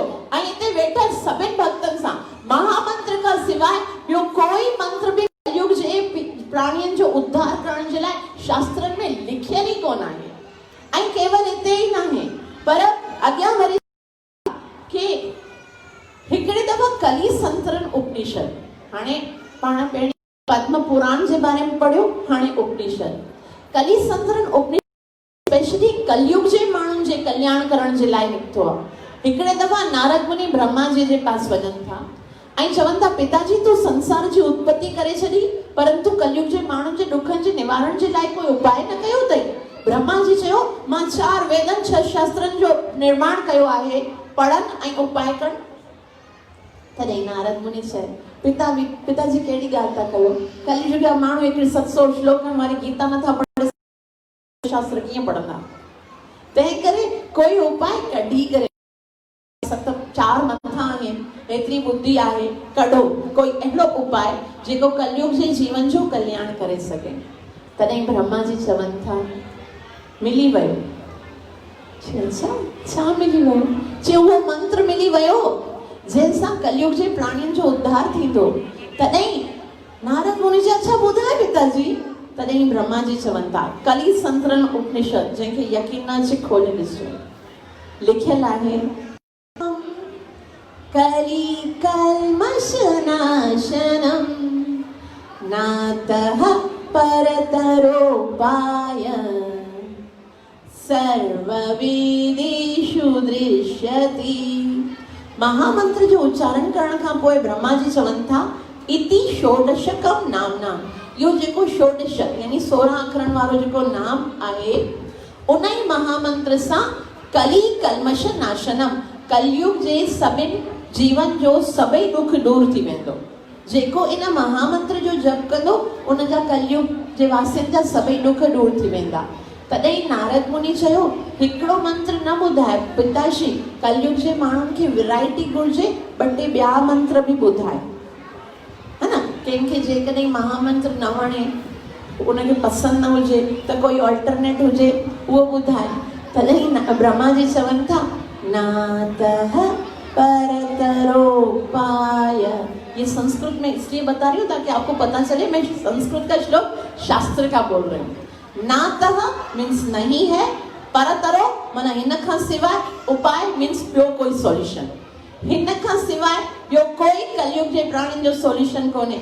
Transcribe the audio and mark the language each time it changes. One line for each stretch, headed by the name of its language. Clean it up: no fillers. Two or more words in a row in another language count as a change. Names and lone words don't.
Sindhi: ऐं हिते वेठल सभिनि भक्तनि सां महामंत्र खां सवाइ ॿियो कोई मंत्र बि कलयुग जे प्राणियुनि जो उद्धार करण जे लाइ शास्त्रनि में लिखियल ई कोन आहे। ऐं केवल हिते ई न आहे, पर अॻियां वरी के हिकिड़े दफ़ा कली संतरन उपनिषद हाणे पाण पहिरीं पद्म पुराण जे बारे में पढ़ियो, हाणे उपनिषद। कली संतरन उपनिषद स्पेशली कलयुग जे माण्हुनि जे कल्याण करण जे लाइ निकितो आहे। हिकिड़े दफ़ा नारद मुनि ब्रह्मा जी जे पास वञनि था ऐं चवनि था, पिताजी तूं संसार जी उत्पत्ति करे छॾी, परंतु कलयुग जे माण्हुनि जे ॾुखनि जे निवारण जे लाइ कोई उपाय न कयो अथई। ब्रह्मा जी चयो, मां 4 वेदनि 6 शास्त्रनि जो निर्माण कयो आहे, पढ़नि ऐं उपाय कनि। तॾहिं नारद मुनि चयो, पिताजी कहिड़ी ॻाल्हि था कयो? कलयुग जा माण्हू हिकिड़ी 700 श्लोकनि वारी गीता नथा पढ़े, शास्त्र कीअं पढ़ंदा? तंहिं करे कोई उपाय कढी करे 4 मथा आहिनि, एतिरी बुद्धि आहे, कढो कोई अहिड़ो उपाय जेको कलयुग जे जीवन जो कल्याण करे सघे। तॾहिं ब्रह्मा जी चवनि था, मिली वियो। छा मिली वियो? जो उहो मंत्र मिली वियो जंहिंसां कलयुग जे प्राणियुनि जो उद्धार थींदो। तॾहिं नारद मुनि जी, अच्छा ॿुधाए पिताजी। तॾहिं ब्रह्मा जी चवनि था, कली संतरन उपनिषद, जंहिंखे यकीन न अचे खोले ॾिसो, लिखियल आहे,
Sanskrit: कली कल्मष नाशनम नातः परतरोपाय सर्ववेदेषु दृश्यति।
Sindhi: महामंत्र जो उच्चारण करण खां पोइ ब्रह्मा जी चवनि था,
Sanskrit: इति षोडशकम नामना।
Sindhi: यो जेको षोडश यानी 16 अखरनि वारो जेको नाम आहे, उन ई महामंत्र सां
Sanskrit: कली कल्मष नाशनम,
Sindhi: कलयुग जे सभिनि जीवन जो सभई दुख दूर थी वेंदो। जेको इन महामंत्र जो जप कंदो, उन जा कलयुग जे वासियुनि जा सभई दुख दूर थी वेंदा। तॾहिं नारद मुनि चयो, हिकिड़ो मंत्र न ॿुधाए पिताजी, कलयुग जे माण्हुनि खे वैरायटी घुरिजे, 2 टे ॿिया मंत्र बि ॿुधाए, है न? कंहिंखे जेकॾहिं महामंत्र न वणे, उनखे पसंदि न हुजे, त कोई ऑल्टरनेट हुजे, उहो ॿुधाए। तॾहिं ब्रह्मा जी चवनि था,
Sanskrit: नातः परतरोपाय।
Hindi: ये संस्कृत में इसलिए बता रही हूँ ताकि आपको पता चले मैं संस्कृत का श्लोक शास्त्र का बोल रही हूँ। नातः मीन्स नहीं है,
Sindhi: परतरो माना हिन खां सिवाय, उपाय मीन्स ॿियो कोई सॉल्यूशन, हिन खां सिवाय ॿियो कोई कलयुग जे प्राणियुनि जो सॉल्यूशन कोन्हे।